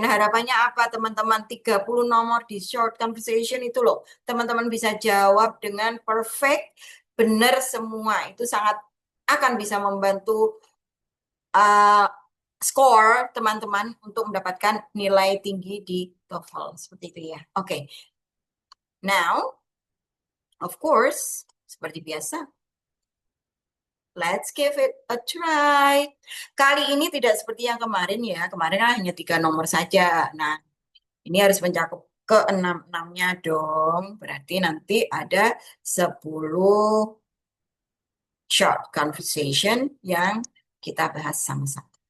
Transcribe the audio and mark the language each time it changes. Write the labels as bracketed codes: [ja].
[id] Harapannya apa teman-teman? 30 nomor di short conversation itu loh. Teman-teman bisa jawab dengan perfect, benar semua. Itu sangat akan bisa membantu skor teman-teman untuk mendapatkan nilai tinggi di TOEFL. Seperti itu ya. Oke. [en] Now, of course, [id] seperti biasa, [en] let's give it a try. [id] Kali ini tidak seperti yang kemarin ya. Kemarin hanya 3 nomor saja. Nah, ini harus mencakup ke 6-6-nya dong. Berarti nanti ada 10 short conversation yang kita bahas sama-sama.